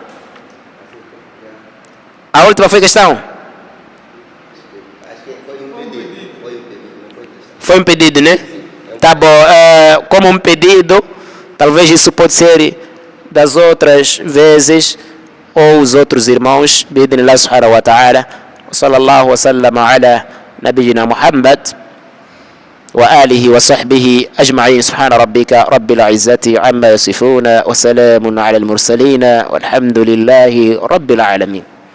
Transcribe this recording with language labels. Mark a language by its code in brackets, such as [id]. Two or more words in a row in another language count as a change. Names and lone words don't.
[pt] Foi um pedido, né? Tá bom. Como um pedido, talvez isso pode ser das outras vezes, ou os outros irmãos, [ar] بإذن الله سبحانه وتعالى. صلى الله وسلم على نبينا محمد وآله وصحبه أجمعين. سبحان ربك رب العزة عما يصفون وسلام على المرسلين والحمد لله رب العالمين.